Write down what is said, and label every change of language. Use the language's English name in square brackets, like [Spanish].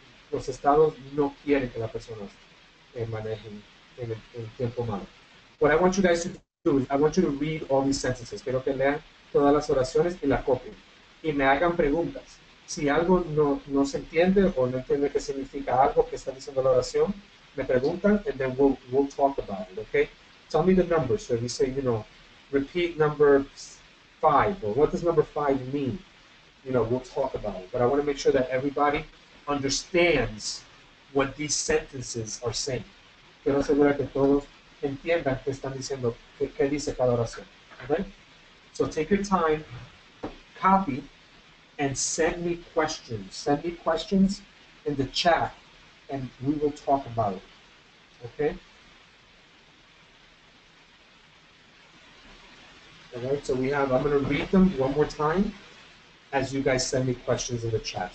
[Spanish] Los estados no quieren que las personas manejen en tiempo malo. [English] What I want you guys to do is I want you to read all these sentences. [Spanish] Quiero que lean todas las oraciones y la copien. Y me hagan preguntas. Si algo no se entiende o no entiende qué significa algo que está diciendo la oración, me preguntan [English] and then we'll talk about it, okay? Tell me the numbers. So if you say, repeat number 5, or what does number 5 mean? We'll talk about it. But I want to make sure that everybody understands what these sentences are saying. [Spanish] Quiero asegurar que todos entiendan qué están diciendo, qué dice cada oración. [English] Okay? So take your time, copy, and send me questions. Send me questions in the chat, and we will talk about it. Okay? All right, so I'm going to read them one more time as you guys send me questions in the chat.